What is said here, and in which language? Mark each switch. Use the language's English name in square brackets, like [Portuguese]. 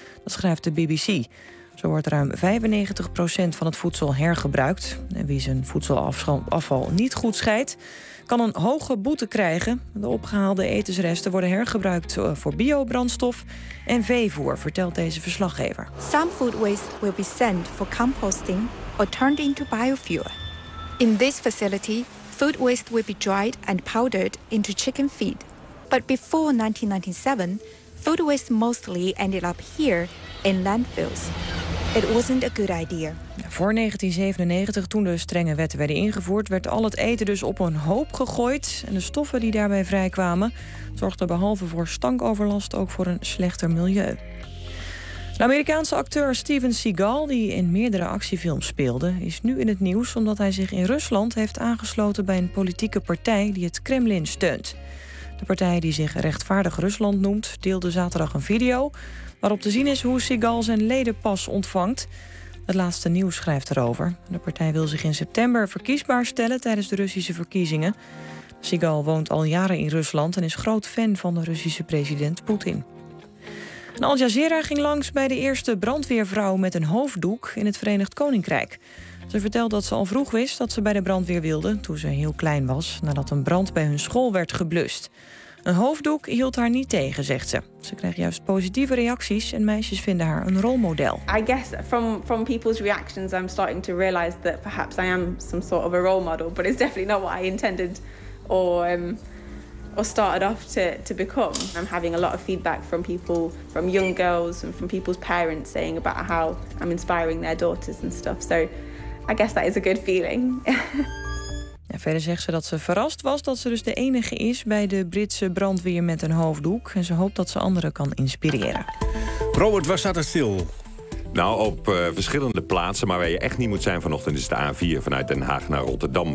[Dutch] Dat schrijft de BBC. Zo wordt ruim 95% van het voedsel hergebruikt. En wie zijn voedselafval niet goed scheidt, kan een hoge boete krijgen. De opgehaalde etensresten worden hergebruikt voor biobrandstof en veevoer, vertelt deze verslaggever. [English] Some food waste will be sent for composting or turned into biofuel. In this facility, food waste will be dried and powdered into chicken feed. But before 1997, food waste mostly ended up here in landfills. It wasn't a good idea. [Dutch] Voor 1997, toen de strenge wetten werden ingevoerd, werd al het eten dus op een hoop gegooid. En de stoffen die daarbij vrijkwamen zorgden behalve voor stankoverlast ook voor een slechter milieu. De Amerikaanse acteur Steven Seagal, die in meerdere actiefilms speelde, is nu in het nieuws omdat hij zich in Rusland heeft aangesloten bij een politieke partij die het Kremlin steunt. De partij die zich Rechtvaardig Rusland noemt, deelde zaterdag een video waarop te zien is hoe Seagal zijn ledenpas ontvangt. Het laatste nieuws schrijft erover. De partij wil zich in september verkiesbaar stellen tijdens de Russische verkiezingen. Seagal woont al jaren in Rusland en is groot fan van de Russische president Poetin. En Al Jazeera ging langs bij de eerste brandweervrouw met een hoofddoek in het Verenigd Koninkrijk. Ze vertelt dat ze al vroeg wist dat ze bij de brandweer wilde toen ze heel klein was, nadat een brand bij hun school werd geblust. Een hoofddoek hield haar niet tegen, zegt ze. Ze krijgt juist positieve reacties en meisjes vinden haar een rolmodel. [English] I guess from people's reactions I'm starting to realize that perhaps I am some sort of a role model, but it's definitely not what I intended or started off to become. I'm having a lot of feedback from people, from young girls and from people's parents saying about how I'm inspiring their daughters and stuff. So I guess that is a good feeling. [Dutch] En verder zegt ze dat ze verrast was dat ze dus de enige is bij de Britse brandweer met een hoofddoek. En ze hoopt dat ze anderen kan inspireren. Robert, waar staat het stil? Nou, op verschillende plaatsen, maar waar je echt niet moet zijn vanochtend is de A4 vanuit Den Haag naar Rotterdam.